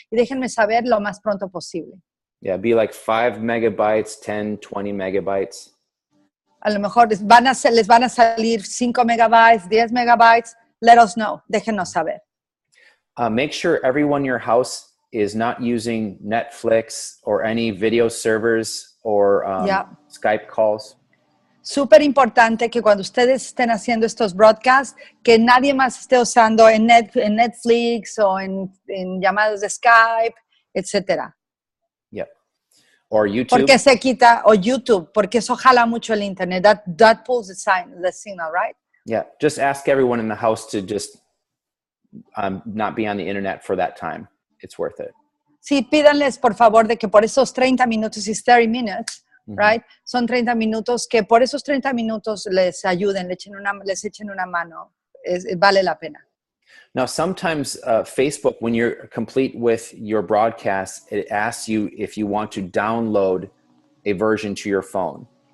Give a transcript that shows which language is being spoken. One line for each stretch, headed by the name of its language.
Spanish: Y déjenme saber lo más pronto posible.
English: Yeah, be like 5 megabytes, 10, 20 megabytes.
Spanish: A lo mejor les van a salir 5 megabytes, 10 megabytes.
English: Let us know.
Spanish: Déjenos saber.
English: Make sure everyone in your house is not using Netflix or any video servers or Skype calls.
Spanish: Súper importante que cuando ustedes estén haciendo estos broadcasts, que nadie más esté usando en Netflix o en llamadas de Skype, etcétera.
English: Yep. Or YouTube.
Spanish: Porque se quita, o YouTube, porque eso jala mucho el internet.
English: That pulls the signal, right? Yeah, just ask everyone in the house to just not be on the internet for that time. It's worth it.
Spanish: Sí, pídanles por favor de que por esos 30 minutos,
English: it's 30 minutes, right?
Spanish: Son 30 minutos, que por esos 30 minutos les ayuden, les echen una mano. Vale la pena.
English: Now, sometimes Facebook, when you're complete with your broadcast, it asks you if you want to download a version to your phone.